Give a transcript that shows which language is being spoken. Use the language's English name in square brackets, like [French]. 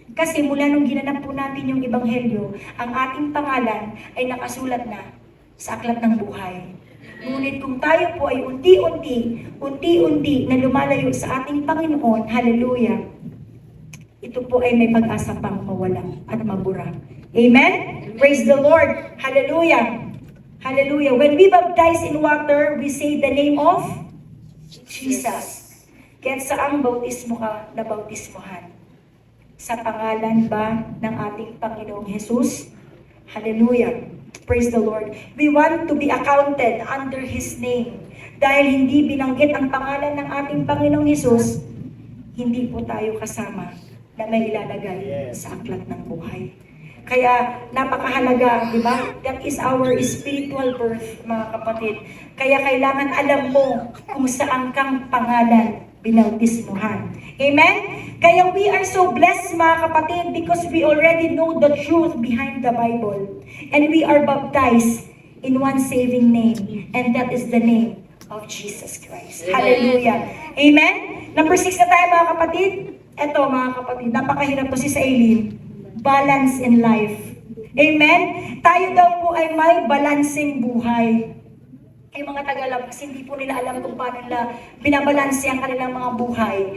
[Filipino] Kasi mula nung ginanap po natin yung Ebanghelyo, ang ating pangalan ay nakasulat na sa aklat ng buhay. Ngunit kung tayo po ay unti-unti na lumalayo sa ating Panginoon, hallelujah, ito po ay may pag-asa pang mawala at mabura. [English] Amen? Praise the Lord. Hallelujah. Hallelujah. When we baptize in water, we say the name of Jesus. [Filipino] Kaya saang bautismo ka na bautismohan? Sa pangalan ba ng ating Panginoong Jesus? Hallelujah. [English] Praise the Lord. We want to be accounted under His name. [Filipino] Dahil hindi binanggit ang pangalan ng ating Panginoong Jesus, hindi po tayo kasama na may ilalagay sa aklat ng buhay. Kaya napakahalaga, di ba? [English] That is our spiritual birth, [Filipino] mga kapatid. Kaya kailangan alam mo kung saan kang pangalan binautismuhan. Amen? [English] Kaya we are so blessed, [Filipino] mga kapatid, [English] because we already know the truth behind the Bible. And we are baptized in one saving name, and that is the name of Jesus Christ. Amen. Hallelujah. Amen? [Filipino] Number 6 na tayo, mga kapatid. Ito, mga kapatid, napakahirap to si Aileen. [English] Balance in life. [Filipino] Amen? Tayo daw po ay may balancing buhay. Ay mga tagalabas, hindi po nila alam kung paano nila binabalanse ang kanilang mga buhay.